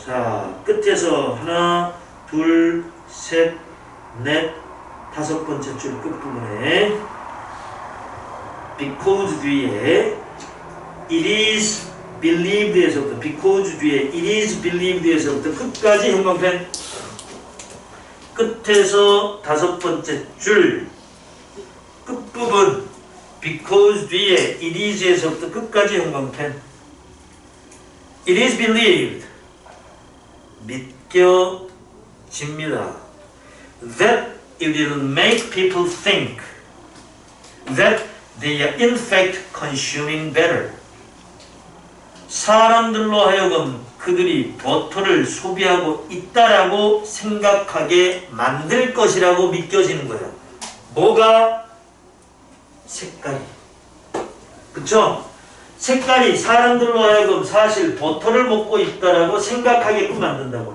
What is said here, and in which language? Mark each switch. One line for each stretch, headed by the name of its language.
Korean: 자, 끝에서 하나, 둘, 셋, 넷, 다섯 번째 줄 끝부분에 because 뒤에
English: it is believed
Korean: 에서부터 because 뒤에 it is believed에서부터 끝까지 형광펜. 끝에서 다섯 번째 줄 끝부분 because 뒤에
English: it is
Korean: 에서부터 끝까지 형광펜.
English: It is believed.
Korean: 믿겨집니다.
English: That it will make people think that they are in fact consuming better.
Korean: 사람들로 하여금 그들이 버터를 소비하고 있다라고 생각하게 만들 것이라고 믿겨지는 거예요. 뭐가? 색깔이. 그쵸? 색깔이 사람들로 하여금 사실 버터를 먹고 있다라고 생각하게끔 만든다고.